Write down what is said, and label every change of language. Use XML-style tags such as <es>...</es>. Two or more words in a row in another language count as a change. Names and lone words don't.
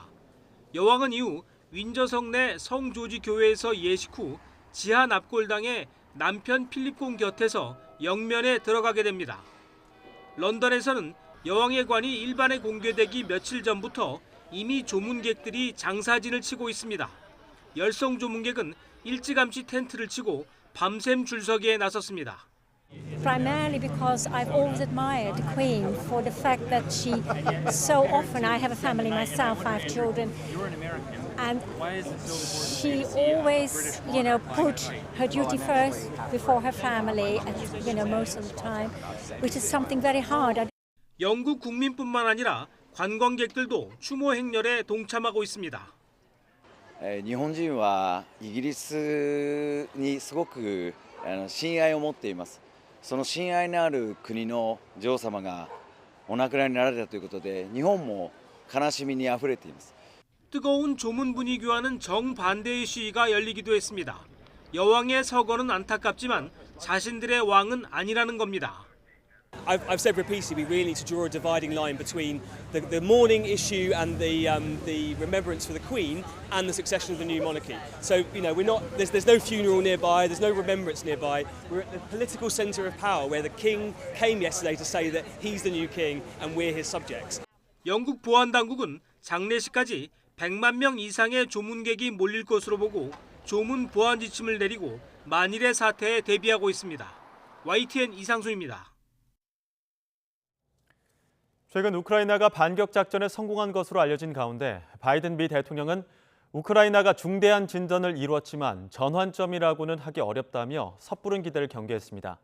<ko>여왕은 이후 윈저성 내 성 조지 교회에서 예식 후 지하 납골당에 남편 필립 공 곁에서 영면에 들어가게 됩니다. 런던에서는 여왕의 관이 일반에 공개되기 며칠 전부터 이미 조문객들이 장사진을 치고 있습니다. 열성 조문객은 일찌감치 텐트를 치고 밤샘 줄서기에 나섰습니다.</ko> <en>Primarily because I've always admired the Queen for the fact that she so often, I have a family myself, 5 children, and she always, put her duty first before her family, most of the time, which is something very hard.</en> <ko>영국 국민뿐만 아니라 관광객들도 추모 행렬에 동참하고 있습니다.</ko> <ja>日本人はイギリスにすごく親愛を持っています。その親愛のある国の女王様がお亡くなりになられたということで、日本も悲しみにあふれています。</ja> <ko>뜨거운 조문 분위기와는 정반대의 시위가 열리기도 했습니다. 여왕의 서거는 안타깝지만 자신들의 왕은 아니라는 겁니다.</ko> <en>I've said repeatedly, we really need to draw a dividing line between the mourning issue and the remembrance for the Queen and the succession of the new monarchy. So we're not. There's no funeral nearby. There's no remembrance nearby. We're at the political centre of power, where the King came yesterday to say that he's the new king and we're his subjects.</en> <ko>영국 보안 당국은 장례식까지 100만 명 이상의 조문객이 몰릴 것으로 보고 조문 보안 지침을 내리고 만일의 사태에 대비하고 있습니다. YTN 이상순입니다. 최근 우크라이나가 반격 작전에 성공한 것으로 알려진 가운데 바이든 미 대통령은 우크라이나가 중대한 진전을 이루었지만 전환점이라고는 하기 어렵다며 섣부른 기대를 경계했습니다.</ko>